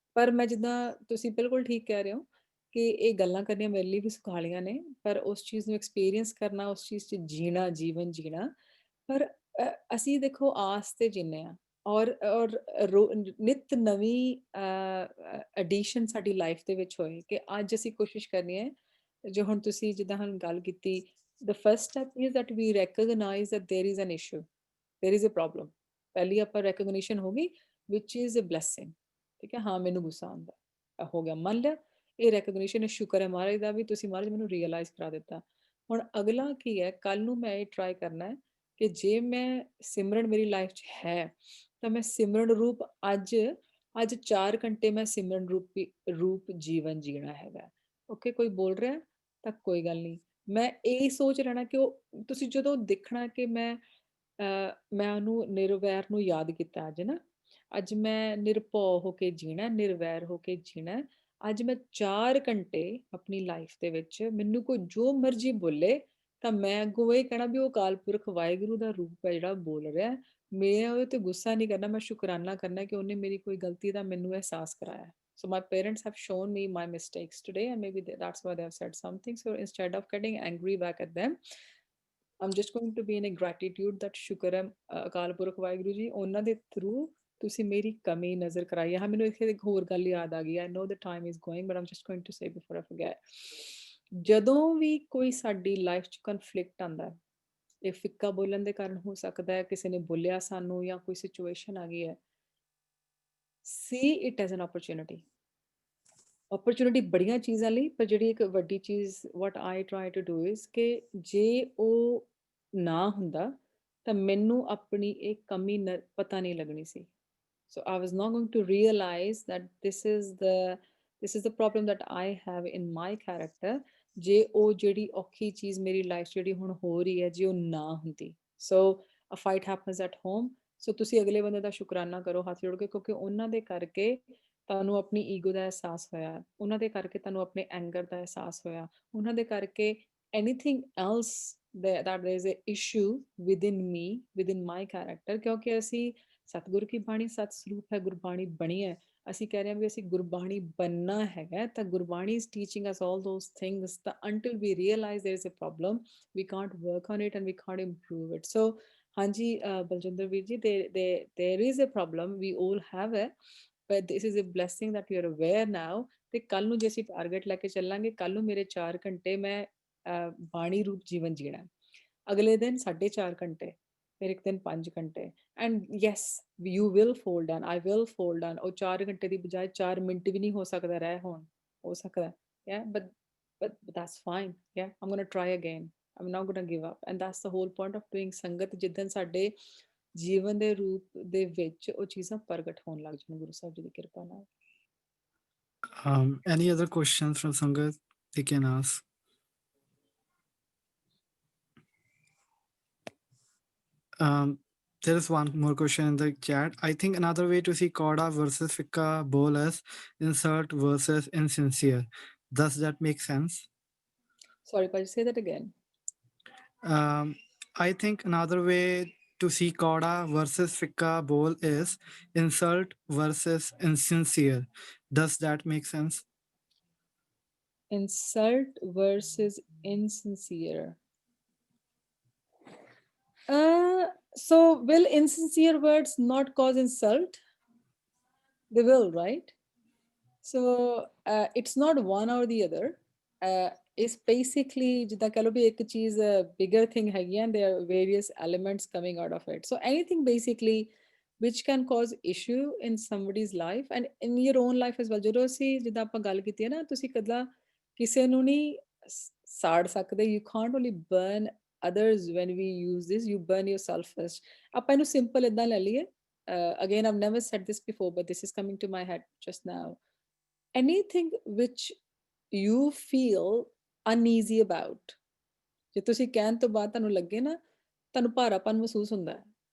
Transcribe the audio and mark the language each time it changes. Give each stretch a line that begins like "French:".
Punjabi: ਪਰ ਮੈਂ ਜਿੱਦਾਂ ਤੁਸੀਂ ਬਿਲਕੁਲ ਠੀਕ ਕਹਿ ਰਹੇ ਹੋ ਕਿ ਇਹ ਗੱਲਾਂ ਕਰਨੀਆਂ ਮੇਰੇ ਲਈ ਵੀ ਸੁਖਾਲੀਆਂ ਨੇ, ਪਰ ਉਸ ਚੀਜ਼ ਨੂੰ ਐਕਸਪੀਰੀਅੰਸ ਕਰਨਾ, ਉਸ ਚੀਜ਼ 'ਚ ਜੀਣਾ, ਜੀਵਨ ਜੀਣਾ, ਪਰ ਅਸੀਂ ਦੇਖੋ ਆਸ ਤੇ ਜੀਨੇ ਹਾਂ, ਔਰ ਨਿਤ ਨਵੀਂ ਐਡੀਸ਼ਨ ਸਾਡੀ ਲਾਈਫ ਦੇ ਵਿੱਚ ਹੋਏ ਕਿ ਅੱਜ ਅਸੀਂ ਕੋਸ਼ਿਸ਼ ਕਰਨੀ ਹੈ, ਜੋ ਹੁਣ ਤੁਸੀਂ ਜਿੱਦਾਂ ਹੁਣ ਗੱਲ ਕੀਤੀ,
English: the first step is that we recognize that there is an issue, there is a problem.
Punjabi: ਪਹਿਲੀ ਆਪਾਂ recognition ਹੋ ਗਈ,
English: which is a blessing.
Punjabi: ਠੀਕ ਹੈ? ਹਾਂ, ਮੈਨੂੰ ਗੁੱਸਾ ਆਉਂਦਾ, ਹੋ ਗਿਆ, ਮੰਨ ਲਿਆ, ਇਹ recognition ਹੈ, ਸ਼ੁਕਰ ਹੈ ਮਹਾਰਾਜ ਦਾ ਵੀ ਤੁਸੀਂ ਮਹਾਰਾਜ ਮੈਨੂੰ realize ਕਰਾ ਦਿੱਤਾ। ਹੁਣ ਅਗਲਾ ਕੀ ਹੈ, ਕੱਲ ਨੂੰ ਮੈਂ ਇਹ ਟਰਾਈ ਕਰਨਾ ਹੈ ਕਿ ਜੇ ਮੈਂ ਸਿਮਰਨ ਮੇਰੀ ਲਾਈਫ 'ਚ ਹੈ ਤਾਂ ਮੈਂ ਸਿਮਰਨ ਰੂਪ ਅੱਜ 4 ਘੰਟੇ ਮੈਂ ਸਿਮਰਨ ਰੂਪ ਜੀਵਨ ਜੀਣਾ ਹੈਗਾ। ਓਕੇ, ਕੋਈ ਬੋਲ ਰਿਹਾ ਤਾਂ ਕੋਈ ਗੱਲ ਨਹੀਂ, ਮੈਂ ਇਹ ਸੋਚ ਲੈਣਾ ਕਿ ਉਹ ਤੁਸੀਂ ਜਦੋਂ ਦੇਖਣਾ ਕਿ ਮੈਂ ਉਹਨੂੰ ਨਿਰਵੈਰ ਨੂੰ ਯਾਦ ਕੀਤਾ ਅੱਜ ਨਾ, ਅੱਜ ਮੈਂ ਨਿਰਭਉ ਹੋ ਕੇ ਜੀਣਾ, ਨਿਰਵੈਰ ਹੋ ਕੇ ਜੀਣਾ। ਅੱਜ ਮੈਂ 4 ਘੰਟੇ ਆਪਣੀ ਲਾਈਫ ਦੇ ਵਿੱਚ ਮੈਨੂੰ ਕੋਈ ਜੋ ਮਰਜ਼ੀ ਬੋਲੇ ਤਾਂ ਮੈਂ ਅੱਗੋਂ ਇਹ ਕਹਿਣਾ ਵੀ ਉਹ ਅਕਾਲ ਪੁਰਖ ਵਾਹਿਗੁਰੂ ਦਾ ਰੂਪ ਹੈ ਜਿਹੜਾ ਬੋਲ ਰਿਹਾ, ਮੈਂ ਉਹਦੇ ਤੇ ਗੁੱਸਾ ਨਹੀਂ ਕਰਨਾ, ਮੈਂ ਸ਼ੁਕਰਾਨਾ ਕਰਨਾ ਕਿ ਉਹਨੇ ਮੇਰੀ ਕੋਈ ਗਲਤੀ ਦਾ ਮੈਨੂੰ ਅਹਿਸਾਸ ਕਰਾਇਆ।
English: So my parents have shown me my mistakes today, and maybe that's why they have said something. So instead of getting angry back at them, I'm just going to be in a gratitude that
Punjabi: ਸ਼ੁਕਰ ਹੈ ਅਕਾਲ ਪੁਰਖ ਵਾਹਿਗੁਰੂ ਜੀ, ਉਹਨਾਂ ਦੇ through ਤੁਸੀਂ ਮੇਰੀ ਕਮੀ ਨਜ਼ਰ ਕਰਾਈ ਹੈ। ਹਾਂ, ਮੈਨੂੰ ਇੱਥੇ ਇੱਕ ਹੋਰ ਗੱਲ ਯਾਦ ਆ ਗਈ।
English: I know the time is going, but I'm just going to say before I forget.
Punjabi: ਜਦੋਂ ਵੀ ਕੋਈ ਸਾਡੀ ਲਾਈਫ 'ਚ ਕਨਫਲਿਕਟ ਆਉਂਦਾ ਹੈ, ਇਹ ਫਿੱਕਾ ਬੋਲਣ ਦੇ ਕਾਰਨ ਹੋ ਸਕਦਾ ਹੈ, ਕਿਸੇ ਨੇ ਬੋਲਿਆ ਸਾਨੂੰ ਜਾਂ ਕੋਈ ਸਿਚੁਏਸ਼ਨ ਆ ਗਈ ਹੈ,
English: see it as an opportunity.
Punjabi: Opportunity ਬੜੀਆਂ ਚੀਜ਼ਾਂ ਲਈ, ਪਰ ਜਿਹੜੀ ਇੱਕ ਵੱਡੀ ਚੀਜ਼
English: what I try to do is
Punjabi: ਕਿ ਜੇ ਉਹ ਨਾ ਹੁੰਦਾ ਤਾਂ ਮੈਨੂੰ ਆਪਣੀ ਇਹ ਕਮੀ ਪਤਾ ਨਹੀਂ ਲੱਗਣੀ ਸੀ.
English: So I was not going to realize that this is the problem that I have in my character.
Punjabi: ਜੇ ਉਹ ਜਿਹੜੀ ਔਖੀ ਚੀਜ਼ ਮੇਰੀ ਲਾਈਫ ਜਿਹੜੀ ਹੁਣ ਹੋ ਰਹੀ ਹੈ, ਜੇ ਉਹ ਨਾ ਹੁੰਦੀ.
English: So a fight happens at home.
Punjabi: So ਤੁਸੀਂ ਅਗਲੇ ਬੰਦੇ ਦਾ ਸ਼ੁਕਰਾਨਾ ਕਰੋ ਹੱਥ ਜੋੜ ਕੇ, ਕਿਉਂਕਿ ਉਹਨਾਂ ਦੇ ਕਰਕੇ ਤੁਹਾਨੂੰ ਆਪਣੀ ਈਗੋ ਦਾ ਅਹਿਸਾਸ ਹੋਇਆ, ਉਹਨਾਂ ਦੇ ਕਰਕੇ ਤੁਹਾਨੂੰ ਆਪਣੇ ਐਂਗਰ ਦਾ ਅਹਿਸਾਸ ਹੋਇਆ, ਉਹਨਾਂ ਦੇ ਕਰਕੇ
English: anything else that there is a issue within me, within my character.
Punjabi: ਕਿਉਂਕਿ ਅਸੀਂ ਸਤਿਗੁਰੂ ਕੀ ਬਾਣੀ ਸਤ ਸਰੂਪ ਹੈ, ਗੁਰਬਾਣੀ ਬਣੀ ਹੈ, ਅਸੀਂ ਕਹਿ ਰਹੇ ਹਾਂ ਵੀ ਅਸੀਂ ਗੁਰਬਾਣੀ ਬਣਨਾ ਹੈਗਾ, ਤਾਂ Gurbani
English: is teaching us all those things,
Punjabi: ਤਾਂ
English: until we realize there is a problem, we can't work on it and we can't improve it. So ਹਾਂਜੀ ਬਲਜਿੰਦਰ ਵੀਰ ji, there is a problem, we all have it, but this is a blessing that we are aware now.
Punjabi: ਤੇ ਕੱਲ ਨੂੰ ਜੇ ਅਸੀਂ target ਲੈ ਕੇ ਚੱਲਾਂਗੇ, ਕੱਲ ਨੂੰ ਮੇਰੇ 4 ਘੰਟੇ ਮੈਂ ਬਾਣੀ ਰੂਪ ਜੀਵਨ ਜੀਣਾ, ਅਗਲੇ ਦਿਨ 4.5 ਘੰਟੇ, ਫਿਰ ਇੱਕ ਦਿਨ 5 ਘੰਟੇ,
English: and yes you will fall down,
Punjabi: I will fall down, ਉਹ 4 ਘੰਟੇ ਦੀ ਬਜਾਏ 4 ਮਿੰਟ ਵੀ ਨਹੀਂ ਹੋ ਸਕਦਾ ਰਹਿ ਹੋਣ, ਹੋ ਸਕਦਾ,
English: yeah, but that's fine, yeah, I'm going to try again, I'm not going to give up, and that's the whole point of doing
Punjabi: ਸੰਗਤ, ਜਿੱਦਣ ਸਾਡੇ ਜੀਵਨ ਦੇ ਰੂਪ ਦੇ ਵਿੱਚ ਉਹ ਚੀਜ਼ਾਂ ਪ੍ਰਗਟ ਹੋਣ ਲੱਗ ਜਾਣ ਗੁਰੂ ਸਾਹਿਬ ਜੀ ਦੀ ਕਿਰਪਾ ਨਾਲ.
English: Any other questions from Sangat they can ask? There is one more question in the chat. I think another way to see Kauda versus Fikka Bowl is insult versus insincere. Does that make sense? Sorry, Paji, say that again. I think another way to see Kauda versus Fikka Bowl is insult versus insincere. Does that make sense? Insult versus insincere. So will insincere words not cause insult? They will, right? So it's not one or the other. It's basically
Punjabi: ਜਿੱਦਾਂ ਕਹ ਲਓ ਵੀ ਇੱਕ ਚੀਜ਼
English: bigger thing ਹੈਗੀ ਹੈ, and there are various elements coming out of it. So anything basically which can cause issue in somebody's life and in your own life as well.
Punjabi: ਜਦੋਂ ਅਸੀਂ ਜਿੱਦਾਂ ਆਪਾਂ ਗੱਲ ਕੀਤੀ ਹੈ ਨਾ, ਤੁਸੀਂ ਕਦਾਂ ਕਿਸੇ ਨੂੰ ਨਹੀਂ ਸਾੜ ਸਕਦੇ.
English: You can't only burn others when we use this, you burn yourself first.
Punjabi: ਆਪਾਂ ਇਹਨੂੰ simple ਇਦਾਂ ਲੈ ਲਈਏ.
English: Again, I've never said this before, but this is coming to my head just now. Anything which you feel uneasy about,
Punjabi: ਜੇ ਤੁਸੀਂ ਕਹਿਣ ਤੋਂ ਬਾਅਦ ਤੁਹਾਨੂੰ ਲੱਗੇ ਨਾ, ਤੁਹਾਨੂੰ ਭਾਰਾਪਨ ਮਹਿਸੂਸ ਹੁੰਦਾ ਹੈ.